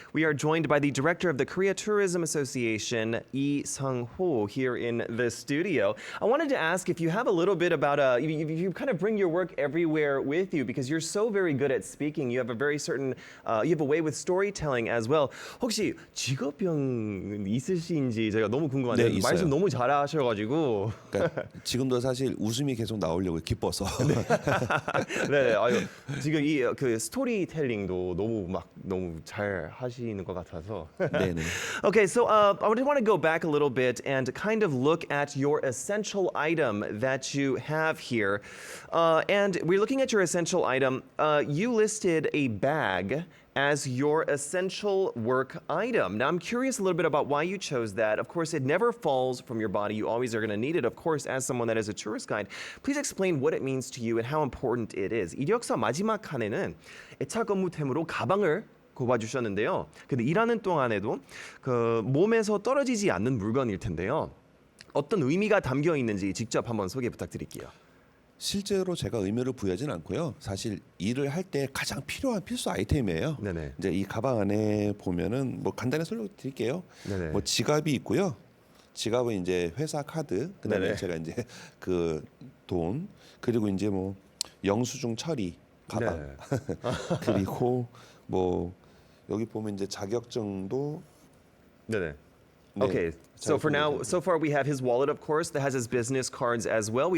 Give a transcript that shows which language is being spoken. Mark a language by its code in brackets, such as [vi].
[en] We are joined by the director of the Korea Tourism Association, Lee Sung-ho, here in the studio. I wanted to ask if you have a little bit about, if you kind of bring your work everywhere with you, because you're so very good at speaking. You have a very certain, you have a way with storytelling as well. [ko] 혹시 직업병 있으신지 제가 너무 궁금한데요. 네, 있어요. 말씀 너무 잘하셔가지고. 그러니까 지금도 사실 웃음이 계속 나오려고 기뻐서. 네, 아유, 지금 이 그 스토리텔링도 너무 잘 하시는 것 같아서. 네네. [en] Okay, so I just want to go back a little bit and kind of look at your essential item that you have here. And we're looking at your essential item. You listed a bag as your essential work item. Now, I'm curious a little bit about why you chose that. Of course, it never falls from your body. You always are going to need it, of course, as someone that is a tourist guide. Please explain what it means to you and how important it is. [ko] 이력서 마지막 칸에는 애착 업무템으로 가방을 꼽아주셨는데요. 근데 일하는 동안에도 그 몸에서 떨어지지 않는 물건일 텐데요. 어떤 의미가 담겨 있는지 직접 한번 소개 부탁드릴게요. 실제로 제가 의미를 부여하진 않고요. 사실 일을 할 때 가장 필요한 필수 아이템이에요. 네네. 이제 이 가방 안에 보면은 뭐 간단히 설명드릴게요. 네네. 뭐 지갑이 있고요. 지갑은 이제 회사 카드, 그다음에 네네. 제가 이제 그 돈, 그리고 이제 뭐 영수증 처리 가방, 네. 그리고 뭐 여기 보면 이제 자격증도. 네네. 네, [en] Okay, so for now, [ko] 자격증도 [en] so far we have his wallet, of course, that has his business cards as well.